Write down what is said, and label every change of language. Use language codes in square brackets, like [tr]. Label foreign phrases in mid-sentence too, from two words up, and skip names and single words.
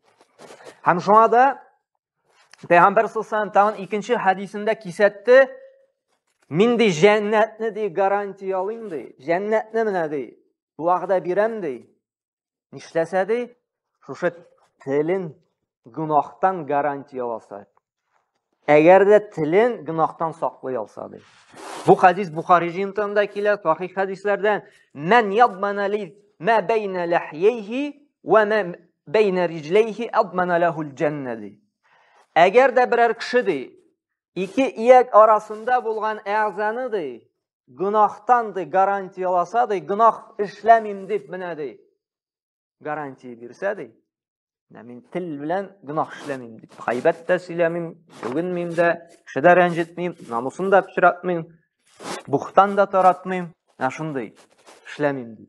[tt] Һәм шуңа да Пәйгамбер [ar] صلى الله عليه وسلم [tt] икенче хадисендә кисәтте: "Мин җәннәтне гарантиялыйм", җәннәтне менә вәгъдә бирәм. Нишләсә шушы телен гынахтан гарантияласа. Әгәр дә телен гынахтан саклый алса. Бу хадис Бухари җыентыгында килә, сахих хадисләрдән: [ar] "من يضمن لي ما بين لحييه وما بين رجليه أضمن له الجنة". [tt] Әгәр дә берәр кеше ике ияк арасында булган әгъзаны гынахтан гарантияласа, гынах эшләмим дип менә гарантия бирсә, мин тел белән гынах эшләмим дип, гайбәт тә сөйләмим, бүгенмим дә, кешедә рәнҗетмим, намусын да пычратмыйм, бухтан да таратмыйм, шундый эшләмим дип.